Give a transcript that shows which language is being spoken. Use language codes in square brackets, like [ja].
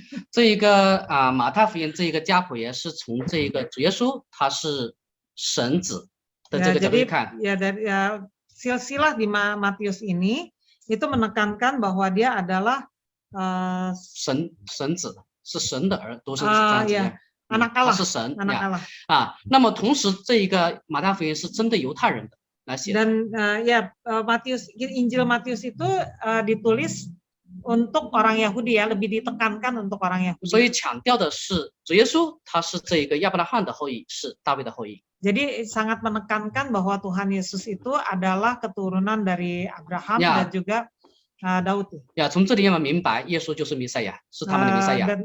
[zh] 这一个马太福音这一个家谱也是从这一个主耶稣他是神子的这个角度去看。 [id] dari silsilah di Matius ini itu menekankan bahwa dia adalah [zh] 神子是神的儿，都是这样子的。 [id] anak Allah， [zh] 他是神 [id] anak Allah。 [zh] 那么同时这一个马太福音是针对犹太人的来写的。 [id] Dan Injil Matius itu ditulis untuk orang Yahudi ya, lebih ditekankan untuk orang Yahudi. [zh] 所以强调的是主耶稣他是这一个亚伯拉罕的后裔，是大卫的后裔。 [id] Jadi sangat menekankan bahwa Tuhan Yesus itu adalah keturunan dari Abraham dan juga Daud. [zh] 从这里我们明白耶稣就是弥赛亚，是他们的弥赛亚。